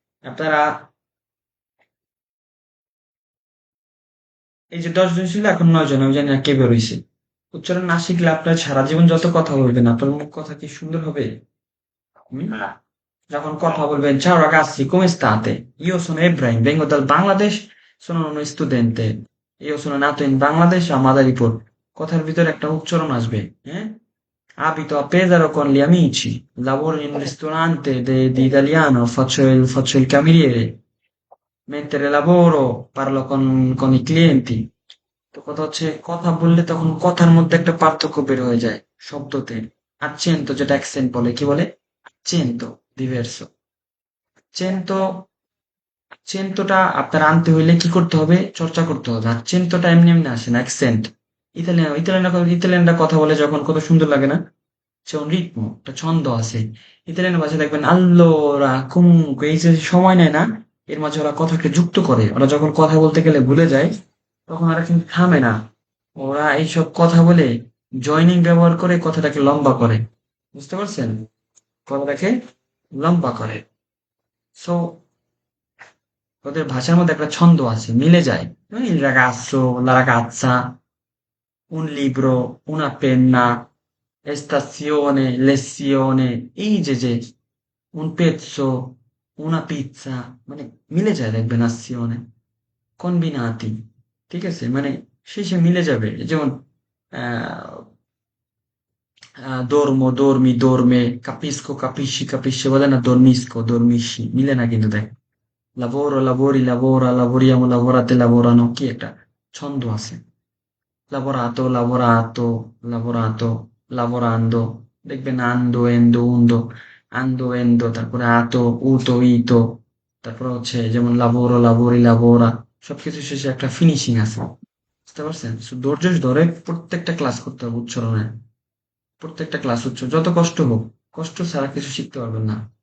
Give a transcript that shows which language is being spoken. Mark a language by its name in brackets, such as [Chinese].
[Bangla] আপনারা এই যে 10 জন ছিল, এখন 9 জন, আমি জানি না কে বেরোইছে। উচ্চারণ না শিখলে আপনার সারা জীবন যত কথা বলবেন, আপনার মুখ কথা কি সুন্দর হবে? হুম? যখন কথা বলবেন, [Italian] ciao ragazzi, come state? Io sono Ebrahim, vengo dal Bangladesh, sono uno studente. Io sono nato in Bangladesh a Madaripur. [Bangla] কথার ভিতরে একটা উচ্চারণ আসবে, হ্যাঁ? [Italian] Abito a Pesaro con gli amici, lavoro in un ristorante di italiano, faccio il cameriere. Mentre lavoro, parlo con i clienti. [Bangla] তো কথা হচ্ছে, কথা বললে তখন কথার মধ্যে একটা পার্থক্য বের হয়ে যায় শব্দতে। accento, যেটা অ্যাকসেন্ট বলে, কি বলে? accento diverso. চেনতো চেনতোটা আপনার আনতে হইলে কি করতে হবে? চর্চা করতে হবে। আর চেনতোটা এমনি এমনি আসে না, অ্যাকসেন্ট। ইতালিয়ানরা কথা বলে যখন, কত সুন্দর লাগে না? [Italian] c'è un ritmo, [Bangla] একটা ছন্দ আছে। ইতালিয়ান ভাষায় দেখবেন allora, comunque, এই যে সময় নেয় না, এর মাঝে ওরা কথাকে যুক্ত করে। ওরা যখন কথা বলতে গেলে ভুলে যায়, তখন ওরা কিন্তু থামে না। ওরা এইসব কথা বলে জয়নিং ব্যবহার করে কথাটাকে লম্বা করে। বুঝতে পারছেন? কথাটাকে লম্বা করে। সো ওদের ভাষার মধ্যে একটা ছন্দ আছে, মিলে যায়। [Italian] Il ragazzo, la ragazza, un libro, una penna, estazione, lezione, এই যে un pezzo, una pizza, [Bangla] মানে মিলে যায় দেখবেন [Italian] azione, combinati, [Bangla] ঠিক আছে? মানে শেষে মিলে যাবে। [Italian] যেমন আহ dormo, dormi, dorme, capisco, capisci, capisce, বলে না dormisco, dormisci, [Bangla] মিলে না কিন্তু দেখ। [Italian] lavoro, lavori, lavora, lavoriamo, lavorate, lavorano, [Bangla] কি একটা ছন্দ আছে। [Italian] lavorato, lavorato, lavorato, lavorando, দেখবেন ando, endo, undo, ando, endo, তারপরে ato, uto, ito, তারপরে হচ্ছে যেমন lavoro, lavori, lavora, [Bangla] সবকিছু শেষে একটা ফিনিশিং আছে। বুঝতে পারছেন? ধৈর্য ধরে প্রত্যেকটা ক্লাস করতে হবে উচ্চারণে। প্রত্যেকটা ক্লাস উচ্চারণ যত কষ্ট হোক, কষ্ট ছাড়া কিছু শিখতে পারবেন না।